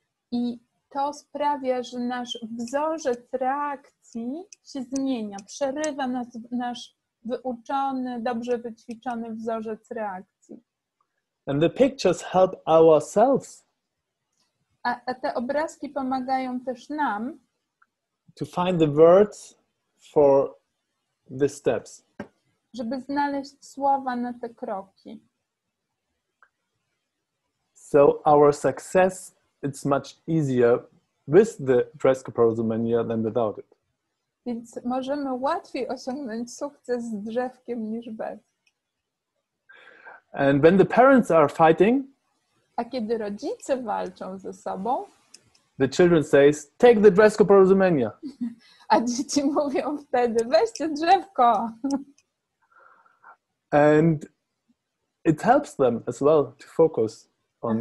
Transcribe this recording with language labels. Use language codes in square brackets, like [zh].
[pl] I to sprawia, że nasz wzorzec reakcji się zmienia, przerywa nasz wyuczony, dobrze wyćwiczony wzorzec reakcji. [en] And the pictures help ourselves [pl] A te obrazki pomagają też nam [en] to find the words for the steps. [pl] Żeby znaleźć słowa na te kroki. [en] So our success, it's much easier with the Drzewko Porozumienia than without it. [pl] Więc możemy łatwiej osiągnąć sukces z drzewkiem niż bez. [en] And when the parents are fighting, [pl] A kiedy rodzice walczą ze sobą, [en] the children says, take the Drzewko Porozumienia. [pl] a dzieci mówią wtedy, weźcie drzewko. [en] And it helps them as well to focus on